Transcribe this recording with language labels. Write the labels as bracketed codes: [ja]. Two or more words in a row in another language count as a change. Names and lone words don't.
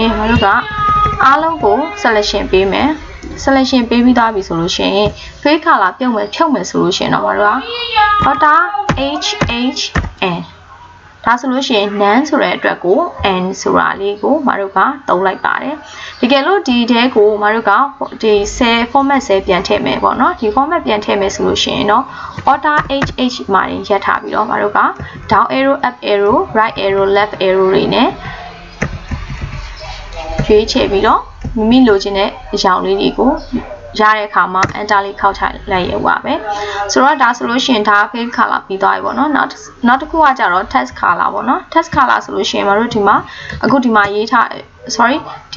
[my] ရင်မတို့ကအားလုံးကို selection ပေးမယ် selection ပေးပြီးသားပြီဆိုလို့ရှိရင် [en] fill color [my] ဖြုတ်မယ်ဆိုလို့ရှိရင်တော့မတို့က [en] order HHN [my] ဒါဆိုလို့ရှိရင် none ဆိုတဲ့အတွက်ကို n ဆိုတာလေးကိုမတို့ကသုံးလိုက်ပါတယ်တကယ်လို့ဒီတဲကိုမတို့ကဒီ [en] cell format cell [my] ပြန်ထည့်မယ်ပေါ့နော်ဒီ format ပြန်ထည့်မယ်ဆိုလို့ရှိရင်တော့ [en] order HH [my] မှာရက်ထားပြီးတော့မတို့က [en] down arrow up arrow right arrow left arrow [my] တွေနဲ့ ရွေးချယ်ပြီးတော့မိမိလိုချင်တဲ့အရာလေးတွေကိုရတဲ့အခါမှာ enter လေးခောက်ချလိုက်ရပါပဲဆိုတော့ဒါဆိုလို့ရှိရင်ဒါ [en] fill color [my] ပြီးသွားပြီပေါ့နော်နောက်တစ်ခုကကြတော့ [en] text color [my] ပေါ့နော် [en] text color [my] ဆိုလို့ရှိရင်မတို့ဒီမှာအခုဒီမှာရေးထား ဒီ